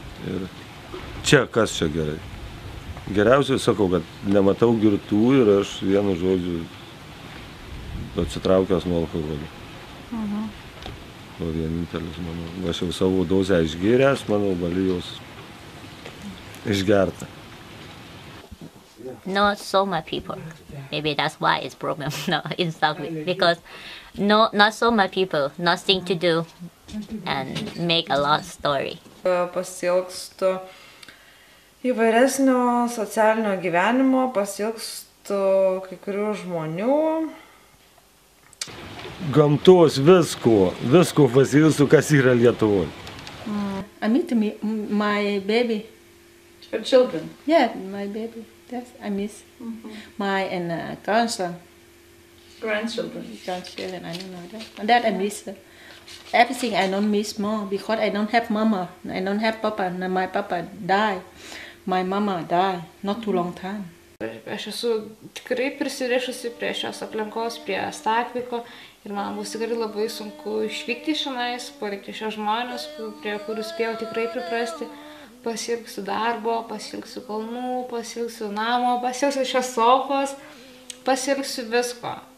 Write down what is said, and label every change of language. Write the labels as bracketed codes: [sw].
[lt] Ir čia kas čia gerai. Geriausiai sakau, kad nematau girtų ir aš vienu žodžiu atsitraukęs nuo alkoholio. O vienintelis, manau, aš jau savo dozę išgėręs, manau, balijos išgerta. [en] Not so much people. Maybe that's why it's problem in Stockley, because not so much people, nothing to do, and make a lot of story. [lt] Pasiilgstu įvairesnio socialinio gyvenimo, pasiilgstu kai kurių žmonių. Gamtos visko pasiilgstu, kas yra Lietuvoje. [en] I miss my baby. Your children? Yeah, my baby. Yes, I miss my grandson. Grandchildren? Grandchildren, I don't know that. And that I miss. Everything I don't miss more because I don't have mama. I don't have papa. My papa died. My mama died not too long time. [lt] Aš esu tikrai prisirišusi prie šios aplinkos, prie Stakviko ir man bus tikrai labai sunku išvykti šiandien, palikti šios žmonės, prie kurių spėjau tikrai priprasti. Pasiilgsiu darbo, pasiilgsiu kalnų, pasiilgsiu namo, pasiilgsiu šios sofos, pasiilgsiu visko.